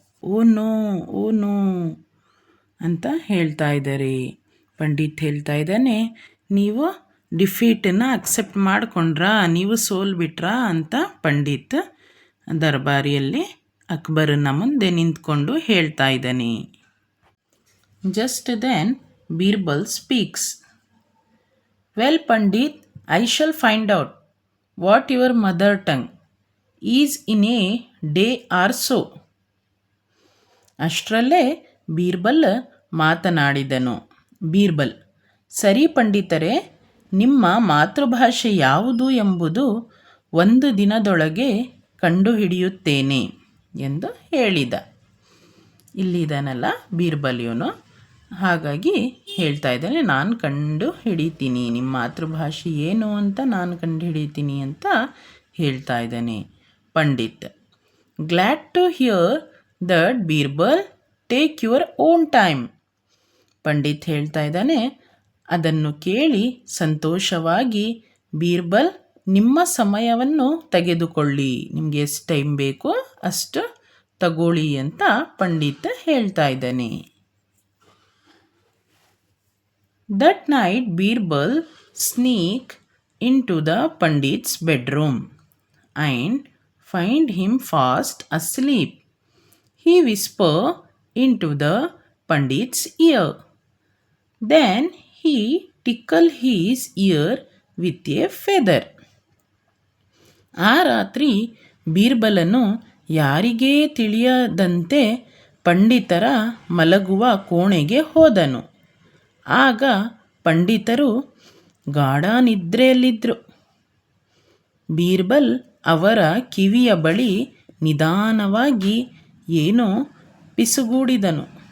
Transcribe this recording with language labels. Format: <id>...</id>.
<kn>Oh no ಅಂತ ಹೇಳ್ತಾ ಇದ್ದಾರೆ. ಪಂಡಿತ್ ಹೇಳ್ತಾ ಇದ್ದಾನೆ, ನೀವು ಡಿಫೀಟನ್ನು ಅಕ್ಸೆಪ್ಟ್ ಮಾಡಿಕೊಂಡ್ರಾ, ನೀವು ಸೋಲ್ಬಿಟ್ರಾ ಅಂತ ಪಂಡಿತ್ ದರ್ಬಾರಿಯಲ್ಲಿ ಅಕ್ಬರನ ಮುಂದೆ ನಿಂತ್ಕೊಂಡು ಹೇಳ್ತಾ ಇದ್ದಾನೆ.</kn> <en>Just then Birbal speaks. Well Pandit, I shall find out what your mother tongue is in a day or so.</en> <kn>ಅಷ್ಟರಲ್ಲೇ ಬೀರ್ಬಲ್ ಮಾತನಾಡಿದನು. ಬೀರ್ಬಲ್, ಸರಿ ಪಂಡಿತರೇ, ನಿಮ್ಮ ಮಾತೃಭಾಷೆ ಯಾವುದು ಎಂಬುದು 1 ದಿನದೊಳಗೆ ಕಂಡುಹಿಡಿಯುತ್ತೇನೆ ಎಂದು ಹೇಳಿದ. ಇಲ್ಲಿದ್ದಾನಲ್ಲ ಬೀರ್ಬಲ್ ಇವನು, ಹಾಗಾಗಿ ಹೇಳ್ತಾ ಇದ್ದಾನೆ, ನಾನು ಕಂಡು ಹಿಡಿತೀನಿ, ನಿಮ್ಮ ಮಾತೃಭಾಷೆ ಏನು ಅಂತ ನಾನು ಕಂಡು ಹಿಡಿತೀನಿ ಅಂತ ಹೇಳ್ತಾ ಇದ್ದಾನೆ Pandit.</kn> <en>Glad to hear that Birbal, take your own time.</en> <kn>Pandit ಹೇಳ್ತಾ ಇದ್ದಾನೆ, ಅದನ್ನು ಕೇಳಿ ಸಂತೋಷವಾಗಿ ಬೀರ್ಬಲ್, ನಿಮ್ಮ ಸಮಯವನ್ನು ತೆಗೆದುಕೊಳ್ಳಿ, ನಿಮಗೆ ಎಷ್ಟು ಟೈಮ್ ಬೇಕೋ ಅಷ್ಟು ತಗೊಳ್ಳಿ ಅಂತ ಪಂಡಿತ್ ಹೇಳ್ತಾ ಇದ್ದಾನೆ.</kn> <en>That night Birbal sneaked into the Pandit's bedroom and find him fast asleep. He whispered into the Pandit's ear. Then he tickled his ear with a feather.</en> <kn>ಆ ರಾತ್ರಿ ಬೀರ್ಬಲನು ಯಾರಿಗೇ ತಿಳಿಯದಂತೆ ಪಂಡಿತರ ಮಲಗುವ ಕೋಣೆಗೆ ಹೋದನು. ಆಗ ಪಂಡಿತರು ಗಾಢ ನಿದ್ರೆಯಲ್ಲಿದ್ದರು. ಬೀರ್ಬಲ್ ಅವರ ಕಿವಿಯ ಬಳಿ ನಿಧಾನವಾಗಿ ಏನೋ ಪಿಸುಗೂಡಿದನು.</kn>